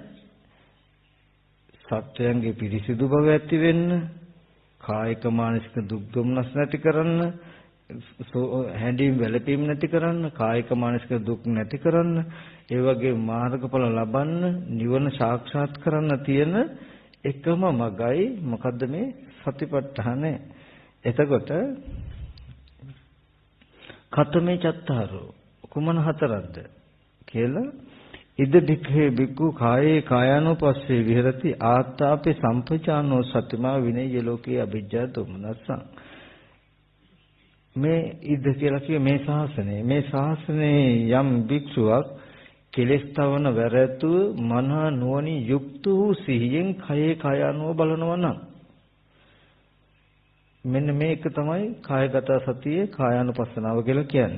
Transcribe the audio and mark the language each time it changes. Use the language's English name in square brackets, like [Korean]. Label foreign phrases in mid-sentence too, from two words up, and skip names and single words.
[Sinhala] සත්‍යයන්ගේ පිරිසිදු බව ඇති වෙන්න, කායික මානසික දුක් දුම්නස් නැති කරන්න, හැඬීම් වැළපීම් නැති කරන්න, කායික මානසික දුක් නැති කරන්න, ඒ වගේ මාර්ගඵල ලබන්න, නිවන සාක්ෂාත් කරන්න තියෙන එකම මගයි මොකද්ද? මේ සතිපට්ඨානය. එතකොට [Pali] කතමේ චත්තාරෝ [Sinhala] කුමන හතරක්ද කියලා [Pali] ඉද භික්ඛේ භික්ඛු කායේ කායානුපස්සේ විහෙරති ආත්තාපේ සම්පචානෝ සතිමා විනය්‍ය ලෝකේ අභිජ්ජා දුමනස්සං. [Sinhala] මේ ඉද කියලා කියේ මේ ශාසනයේ යම් භික්ෂුවක් කෙලස් තවන වැරැතුව මනහ නුවණින් යුක්ත වූ සිහියෙන් කයේ කායානුව බලනවා නම් මෙන්න මේක තමයි කායගත සතියේ කායානුපස්සනාව කියලා කියන්නේ.